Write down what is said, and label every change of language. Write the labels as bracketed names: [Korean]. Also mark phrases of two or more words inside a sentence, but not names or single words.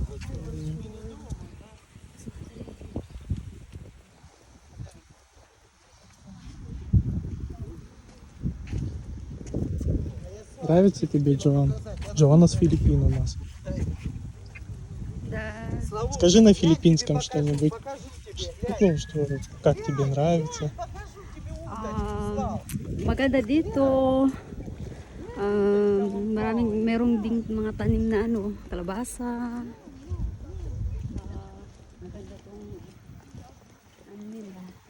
[Russian] Нравится тебе Джоан? Джоанна с Филиппин у нас. Да. Скажи на филиппинском что-нибудь. Ну, что, как тебе нравится? [Filipino] Maganda dito. Merong ding mga tanim na kalabasa. Maganda tong ano nila.